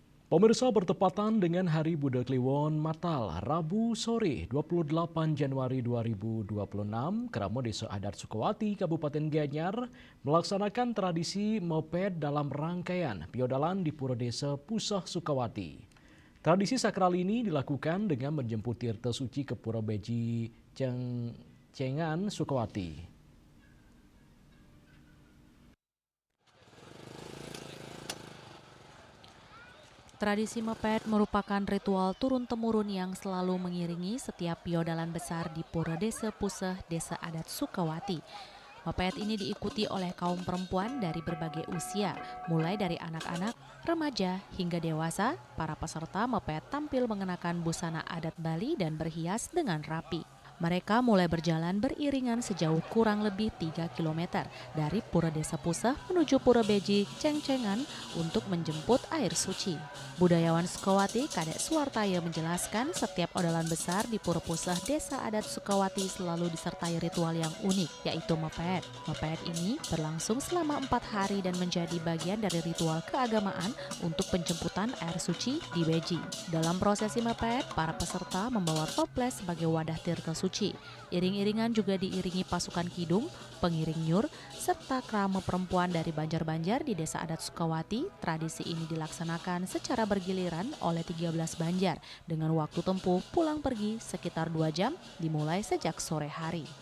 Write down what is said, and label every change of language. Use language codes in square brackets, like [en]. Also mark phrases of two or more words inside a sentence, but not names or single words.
[id] Pemirsa, bertepatan dengan Hari Buddha Kliwon Natal, Rabu sore 28 Januari 2026, Kramo Desa Adat Sukawati, Kabupaten Gianyar melaksanakan tradisi moped dalam rangkaian Piodalan di Pura Desa Pusah Sukawati. Tradisi sakral ini dilakukan dengan menjemput tirta suci ke Pura Beji Cengan Sukawati. Tradisi moped merupakan ritual turun-temurun yang selalu mengiringi setiap piodalan besar di Pura Desa Puseh, Desa Adat Sukawati. Moped ini diikuti oleh kaum perempuan dari berbagai usia, mulai dari anak-anak, remaja, hingga dewasa. Para peserta moped tampil mengenakan busana adat Bali dan berhias dengan rapi. Mereka mulai berjalan beriringan sejauh kurang lebih 3 km dari Pura Desa Puseh menuju Pura Beji Cengcengan untuk menjemput air suci. Budayawan Sukawati, Kadek Suwartaya menjelaskan setiap odalan besar di Pura Puseh Desa Adat Sukawati selalu disertai ritual yang unik, yaitu moped. Moped ini berlangsung selama 4 hari dan menjadi bagian dari ritual keagamaan untuk penjemputan air suci di Beji. Dalam prosesi moped, para peserta membawa toples sebagai wadah tirta suci. Iring-iringan juga diiringi pasukan kidung, pengiring nyur, serta krama perempuan dari Banjar-Banjar di Desa Adat Sukawati. Tradisi ini dilaksanakan secara bergiliran oleh 13 Banjar dengan waktu tempuh pulang pergi sekitar 2 jam dimulai sejak sore hari.